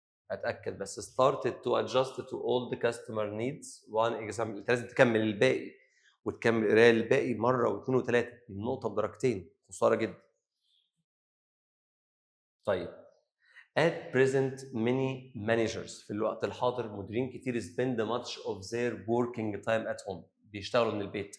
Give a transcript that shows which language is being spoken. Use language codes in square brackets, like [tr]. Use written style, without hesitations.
[ar] اتاكد بس [en] started to adjust to all the customer needs one example. [ar] انت لازم تكمل الباقي وتكمل قرايه الباقي مره واثنين وثلاثه. النقطه بدرجتين خساره جدا. [en] طيب at present many managers [ar] في الوقت الحاضر مديرين كتير [en] spend much of their working time at home [ar] بيشتغلوا من البيت.